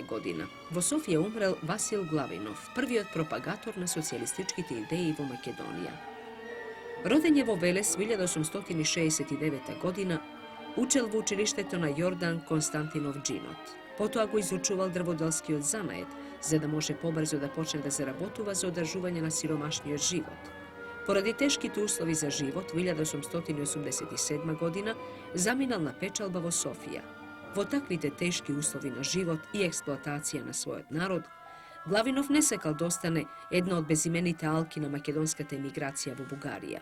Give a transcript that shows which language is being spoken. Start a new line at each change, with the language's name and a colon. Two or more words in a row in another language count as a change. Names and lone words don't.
Macedonian: godina vo Sofiji je umrel Vasil Glavinov, prvi od propagator na socijalističkih ideji vo Makedonija. Roden je vo Veles 1869. godina, Učel v učilišteto na Jordan Konstantinov džinot. Potom go izučuval drvodelski od zanajet, za da može pobrzo da počne da zaработува за одржување на сиромашниот живот. Поради тешките услови за живот, во 1887 година заминал на печалба во Софија. Во таквите тешки услови на живот и експлоатација на својот народ, Главинов не сакал да остане една од безимените алки на македонската емиграција во Бугарија.